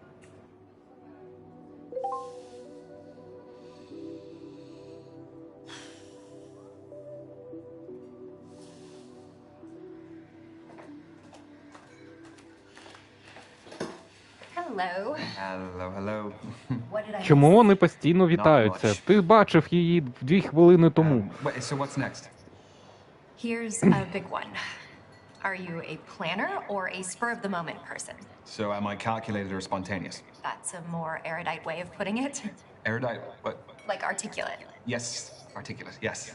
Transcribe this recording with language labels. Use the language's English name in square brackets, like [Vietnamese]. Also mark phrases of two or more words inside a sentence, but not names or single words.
[English] Hello. Hello. What did I [Ukrainian] Чому [English] miss? [Ukrainian] вони постійно вітаються? Ти бачив її 2 хвилини тому. [English] So what's next? Here's a big one. Are you a planner or a spur-of-the-moment person? So am I calculated or spontaneous? That's a more erudite way of putting it. Erudite? What? Like articulate. Yes, articulate, yes.